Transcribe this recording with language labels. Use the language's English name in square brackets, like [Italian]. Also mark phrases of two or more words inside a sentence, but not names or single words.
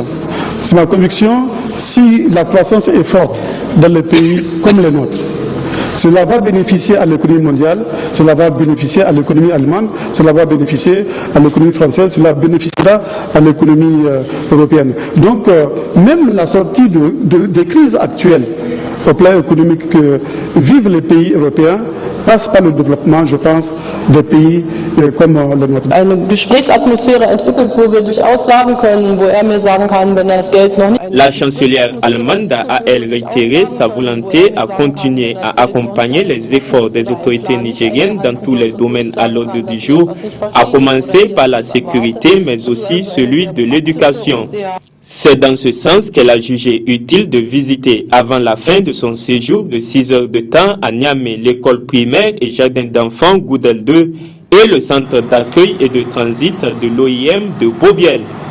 [French] C'est ma conviction, si la croissance est forte dans les pays comme les nôtres, cela va bénéficier à l'économie mondiale, cela va bénéficier à l'économie allemande, cela va bénéficier à l'économie française, cela bénéficiera à l'économie européenne. Donc, même la sortie des crises actuelles au plan économique que vivent les pays européens passe par le développement, je pense, des pays comme le nôtre. [German] Eine Gesprächsatmosphäre entwickelt, wo wir durchaus sagen können, wo mir sagen kann, wenn das Geld noch nicht... [French] La chancelière allemande a, elle, réitéré sa volonté à continuer à accompagner les efforts des autorités nigériennes dans tous les domaines à l'ordre du jour, à commencer par la sécurité, mais aussi celui de l'éducation. C'est dans ce sens qu'elle a jugé utile de visiter avant la fin de son séjour de 6 heures de temps à Niamey l'école primaire et jardin d'enfants Goudel 2 et le centre d'accueil et de transit de l'OIM de Bobiel.